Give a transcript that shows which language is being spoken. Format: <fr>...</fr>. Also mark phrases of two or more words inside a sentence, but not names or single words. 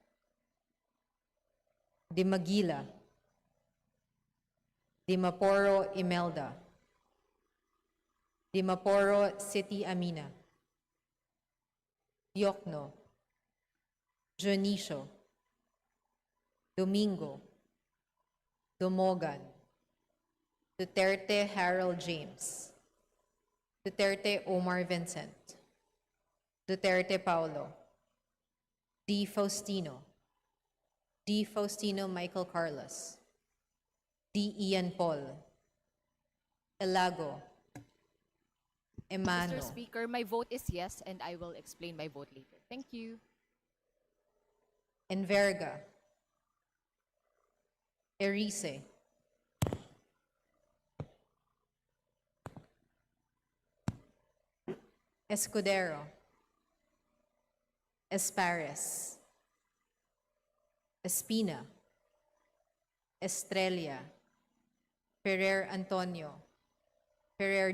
<en>Di Maguila, Di Maporo Imelda, Di Maporo City Amina, Diokno, Dionisio, Domingo, Domogan, Duterte Harold James, Duterte Omar Vincent, Duterte Paulo, D. Faustino, D. Faustino Michael Carlos, D. Ian Paul, Elago, Emano, Mr. Speaker, my vote is yes, and I will explain my vote later. Thank you. Enverga, Erice, Escudero, Espares, Espina, Estrella, Ferrer Antonio, Ferrer</en>